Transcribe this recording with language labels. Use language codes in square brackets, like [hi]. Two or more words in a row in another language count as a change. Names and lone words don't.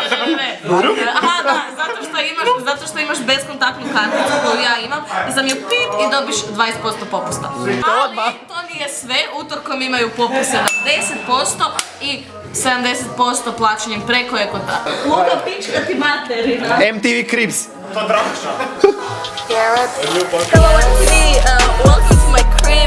[hr] Aha, da, zato što imaš beskontaktnu karticu koju ja imam i sam ju pip i dobiš 20% popusta. Ali to nije sve, utorkom imaju popuse na 10% i 70% plaćanjem preko ekota. Luka, pička ti materina. [en] MTV Cribs. Hello MTV, welcome to my crib.